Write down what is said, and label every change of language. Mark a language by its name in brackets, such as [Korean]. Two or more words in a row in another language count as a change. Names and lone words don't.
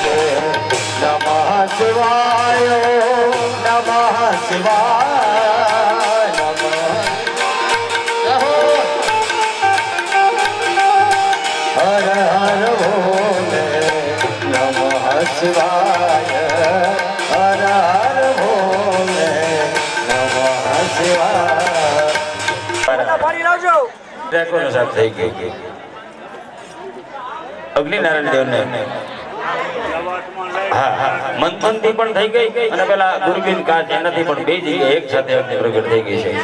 [Sanskrit] नमः शिवाय नमः शिवाय हर हर भोले नमः शिवाय हर हर भोले [Gujarati] અગ્નિનારાયણ દેવને મંથનથી પણ થઈ ગઈ અને પેલા દુર્બીન કાચ એનાથી પણ બે જગ્યાએ એક સાથે પ્રગટ થઈ ગઈ છે.